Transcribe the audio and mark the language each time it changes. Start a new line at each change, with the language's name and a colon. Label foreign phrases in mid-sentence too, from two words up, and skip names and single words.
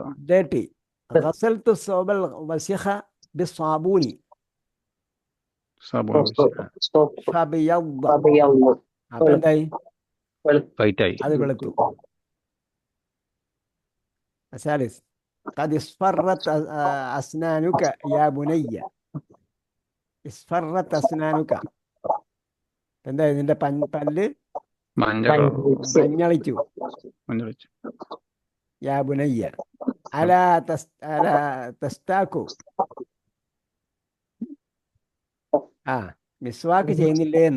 Arabic: ഡേർട്ടി. غسلت الثوب الوسخ بالصابون.
Malayalam: അപ്പൊ എന്തായി? അത് വെളുത്തു.
Arabic: അസാലിസ് قد اصفرت أسنانك يا بني. اصفرت أسنانك.
Malayalam: എന്താ ഇതിന്റെ പല്ല് മഞ്ഞളിച്ചു.
Arabic: يا بني ألا تستاك.
Malayalam: മിസ്വാക്ക് ചെയ്യുന്നില്ലേ എന്ന്.